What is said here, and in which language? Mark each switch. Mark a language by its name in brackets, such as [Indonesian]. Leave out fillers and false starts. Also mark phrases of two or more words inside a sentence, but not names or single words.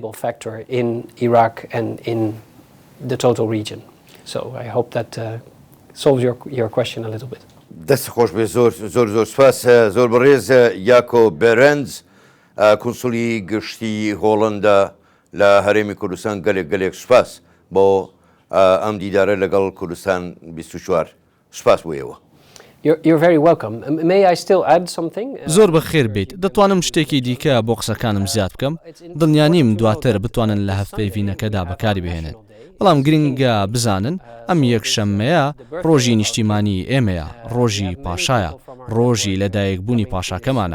[Central Kurdish] دەست خۆش بێ زۆر سپاس زۆر بەڕێز یاکۆ بێرنز کونسولی گشتی هۆڵەندا لە هەرێمی کوردستان گەلێک سوپاس بۆ ئەم دیدارە لەگەڵ کوردستان 24 سوپاس بۆیەوە. [English] You're very welcome. May I still add something? [Central Kurdish] زۆر بەخێر بیت. دەتوانم شتێکی دیکە بۆ قسەکانم زیاد بکەم. دڵنیانیم دواتر بتوانن لە هەفتەیڤینەکەدا بەکاری بهێنن. بەڵام گرنگە بزانن ئەم یەکشەممەیە ڕۆژی نیشتیمانی ئێمەیە ڕۆژی پاشایە ڕۆژی لەدایکبوونی پاشاکەمانە.